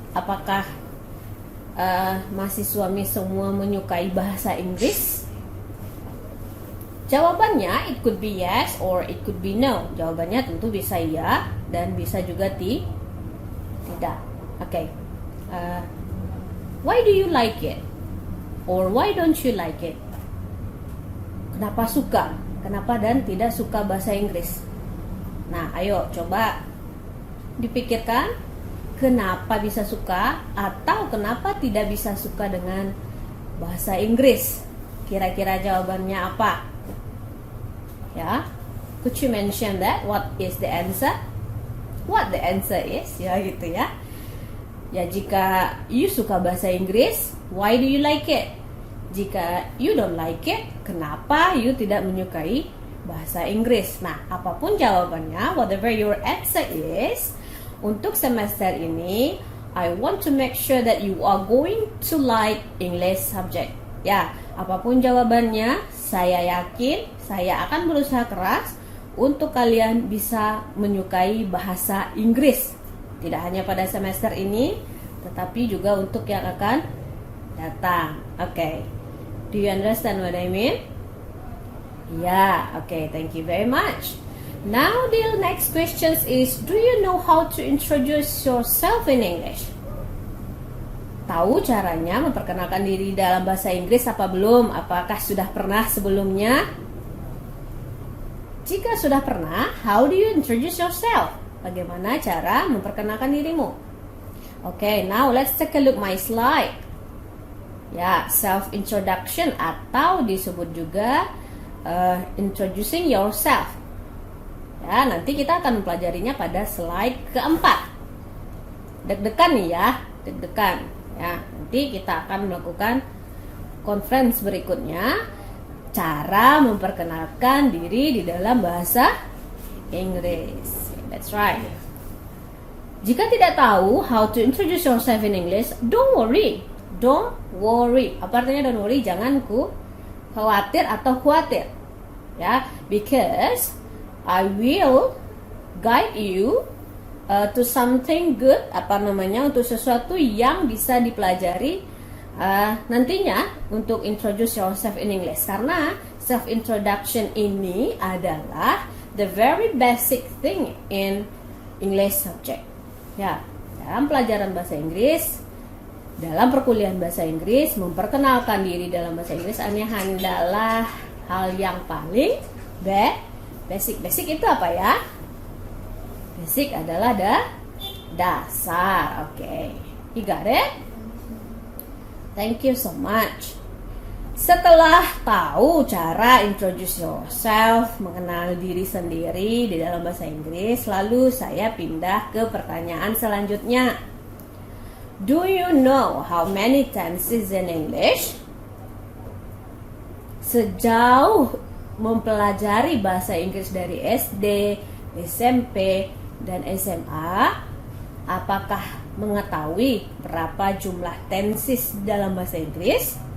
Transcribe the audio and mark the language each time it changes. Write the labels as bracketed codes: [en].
[id] Apakah mahasiswa Miss semua menyukai bahasa Inggris? Jawabannya [en] it could be yes or it could be no. [id] Jawabannya tentu bisa ya dan bisa juga tidak. [en] Okay. Why do you like it? Or why don't you like it? [id] Kenapa suka? Kenapa dan tidak suka bahasa Inggris? Nah, ayo coba dipikirkan kenapa bisa suka atau kenapa tidak bisa suka dengan bahasa Inggris. Kira-kira jawabannya apa? [en] Ya, could you mention that? What is the answer? What the answer is? [id] Ya gitu ya. Ya, jika [en] you [id] suka bahasa Inggris, [en] why do you like it? [id] Jika [en] you don't like it, [id] kenapa you tidak menyukai bahasa Inggris? Nah, apapun jawabannya, [en] whatever your answer is, [id] untuk semester ini, [en] I want to make sure that you are going to like English subject. [id] Ya, apapun jawabannya, saya yakin saya akan berusaha keras untuk kalian bisa menyukai bahasa Inggris. Tidak hanya pada semester ini, tetapi juga untuk yang akan datang. Okay. [en] Do you understand what I mean? Yeah, okay, thank you very much. Now the next question is, do you know how to introduce yourself in English? [id] Tahu caranya memperkenalkan diri dalam bahasa Inggris apa belum? Apakah sudah pernah sebelumnya? Jika sudah pernah, [en] how do you introduce yourself? [id] Bagaimana cara memperkenalkan dirimu? [en] Okay, now let's take a look my slide. [id] Ya, self-introduction atau disebut juga introducing yourself. Ya, nanti kita akan mempelajarinya pada slide keempat. Deg-degan nih ya, deg-degan. Ya, nanti kita akan melakukan conference berikutnya, cara memperkenalkan diri di dalam bahasa Inggris. [en] That's right. [id] Jika tidak tahu [en] how to introduce yourself in English, don't worry. Don't worry. [id] Apa artinya don't worry? Jangan khawatir atau khawatir. [en] Ya, because I will guide you to something good. [id] Apa namanya? Untuk sesuatu yang bisa dipelajari nantinya untuk [en] introduce yourself in English. [id] Karena self introduction ini adalah [en] the very basic thing in English subject. [id] Ya, dalam pelajaran bahasa Inggris. Dalam perkuliahan bahasa Inggris, memperkenalkan diri dalam bahasa Inggris adalah hal yang paling basic. Basic itu apa ya? Basic adalah dasar. [en] Okay, you got it? Thank you so much. [id] Setelah tahu cara [en] introduce yourself, [id] mengenal diri sendiri di dalam bahasa Inggris, lalu saya pindah ke pertanyaan selanjutnya. [en] Do you know how many tenses in English? [id] Sejauh mempelajari bahasa Inggris dari SD, SMP, dan SMA, Apakah mengetahui berapa jumlah tenses dalam bahasa Inggris?